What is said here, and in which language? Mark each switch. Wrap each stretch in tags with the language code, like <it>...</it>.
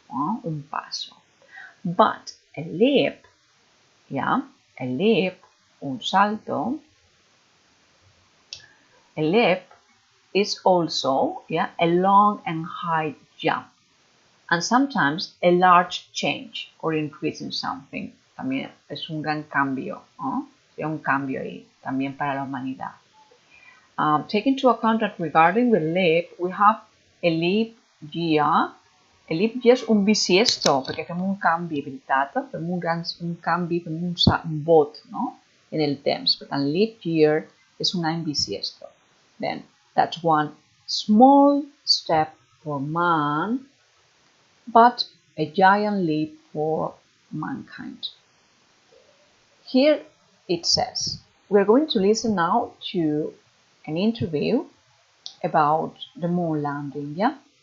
<es>Un paso.</es> <en>But a leap, yeah, a leap, un salto, a leap is also, yeah, a long and high jump, and sometimes a large change or increase in something.</en> <es>También es un gran cambio, es un cambio ahí, también para la humanidad.</es> <en>Take into account that regarding the leap, we have a leap year.</en> <ca>A leap year és un bisiesto, perquè fem un canvi, veritat? Fem un canvi, fem un bot, no? En el temps. Per tant, leap year és un any bisiesto.</ca> <en>Then, that's one small step for man, but a giant leap for mankind. Here it says, we're going to listen now to an interview about the moon landing, yeah?</en>